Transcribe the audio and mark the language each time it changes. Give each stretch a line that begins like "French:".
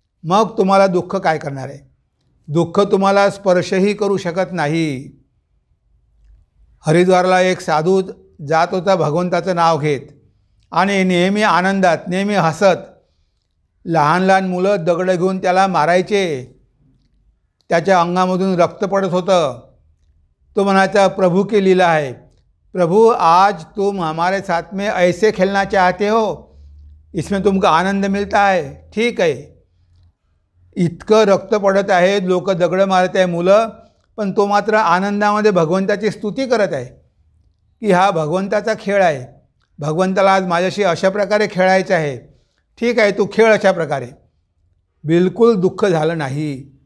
Marathi: मग तुम्हाला दुःख काय करणार आहे? दुःख तुम्हाला स्पर्शही करू शकत नाही. हरिद्वारला एक साधू जात होता भगवंताचं नाव घेत आणि नेहमी आनंदात, नेहमी हसत. लहान लहान मुलं दगड घेऊन त्याला मारायचे, त्याच्या अंगामधून रक्त पडत होतं.
Hindi: तो म्हणायचा, प्रभू की लीला है, प्रभु आज तुम हमारे साथ में ऐसे खेलना चाहते हो, इसमें तुमको आनंद मिलता है,
Marathi: ठीक आहे. इतकं रक्त पडत आहे, लोक दगड मारत आहे मुलं, पण तो मात्र आनंदामध्ये भगवंताची स्तुती करत आहे की हा भगवंताचा खेळ आहे, भगवंताला आज माझ्याशी अशा प्रकारे खेळायचं आहे. ठीक आहे, तू खेळ अशा प्रकारे. बिलकुल दुःख झालं नाही.